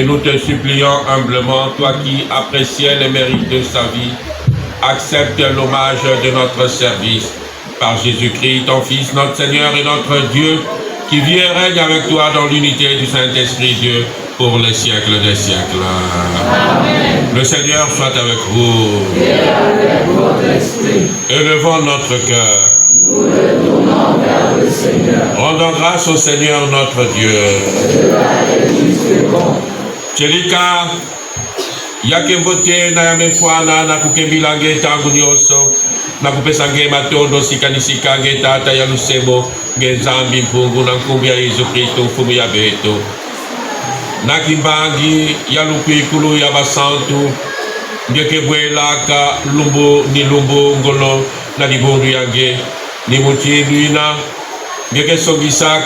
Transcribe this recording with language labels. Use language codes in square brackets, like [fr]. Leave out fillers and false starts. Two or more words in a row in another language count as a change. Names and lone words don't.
[fr] nous te supplions humblement, toi qui appréciais les mérites de sa vie, accepte l'hommage de notre service par Jésus-Christ, ton Fils, notre Seigneur et notre Dieu, qui vit et règne avec toi dans l'unité du Saint-Esprit Dieu pour les siècles des siècles. Amen. Le Seigneur soit avec vous. Et avec votre esprit. Élevons notre cœur. Nous le tournons vers le Seigneur. Rendons grâce au Seigneur notre Dieu. Cela est juste et bon. [ktu] Chelika yakembote na yamefwana na kukembilange tangu nyoso na kupesa nge matondo sikanisika nge tata ya lusemo nge zambi mpungu na nkumbi ya Yesu Kristo mfumu ya beto na kimbangi ya lukwikulu ya basantu nge kebwelaka lumbu ni lumbu ngolo na libundu yange ni muchindwina nge kesongisaka